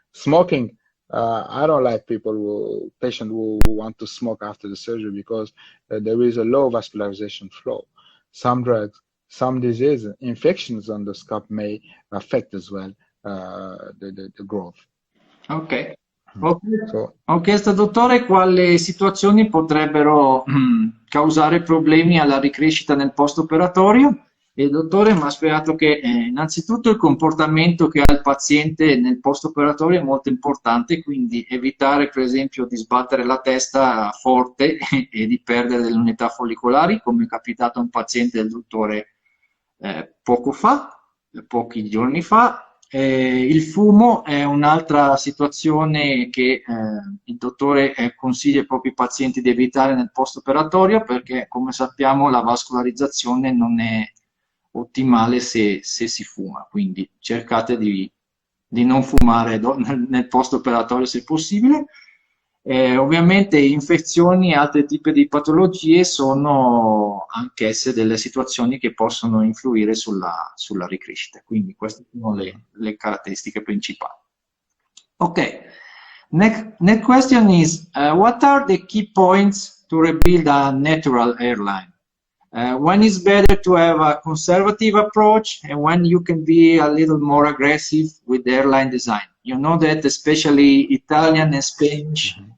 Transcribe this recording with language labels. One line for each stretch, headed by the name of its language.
English: Smoking, I don't like patients who want to smoke after the surgery because there is a low vascularization flow. Some drugs, some diseases, infections on the scalp may affect as well the growth. Ok.
Italian: Ho chiesto al dottore quali situazioni potrebbero causare problemi alla ricrescita nel post-operatorio il dottore mi ha spiegato che innanzitutto il comportamento che ha il paziente nel post-operatorio è molto importante, quindi evitare per esempio di sbattere la testa forte e di perdere delle unità follicolari, come è capitato a un paziente del dottore poco fa, pochi giorni fa. Il fumo è un'altra situazione che il dottore consiglia ai propri pazienti di evitare nel post-operatorio perché, come sappiamo, la vascolarizzazione non è ottimale se si fuma, quindi cercate di non fumare nel post-operatorio se possibile. Ovviamente infezioni e altri tipi di patologie sono anch'esse delle situazioni che possono influire sulla ricrescita, quindi queste sono le caratteristiche principali.
English: Ok, next question is, what are the key points to rebuild a natural hairline? When it's better to have a conservative approach and when you can be a little more aggressive with the hairline design. You know that especially Italian and Spanish.